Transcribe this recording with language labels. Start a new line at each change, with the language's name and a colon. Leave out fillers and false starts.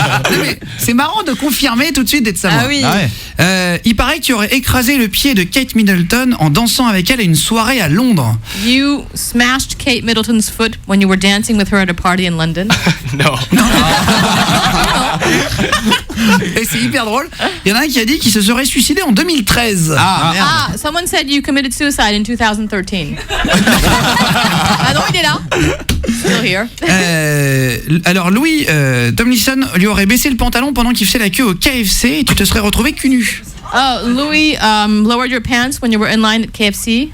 French: Mais c'est marrant de confirmer tout de suite d'être savoir. Ah oui. Il paraît que tu aurais écrasé le pied de Kate Middleton en dansant avec elle à une soirée à Londres.
English: You smashed Kate Middleton's foot when you were dancing with her at a party in London. No.
French: Et c'est hyper drôle. Il y en a un qui a dit qu'il se serait suicidé en 2013.
English: Someone said you committed suicide in 2013.
French: Ah non, il est là.
English: Still here.
French: Alors Louis Tomlinson lui aurait baissé le pantalon pendant qu'il faisait la queue au KFC et tu te serais retrouvé cul nu.
English: Oh, Louis lowered your pants when you were in line at KFC.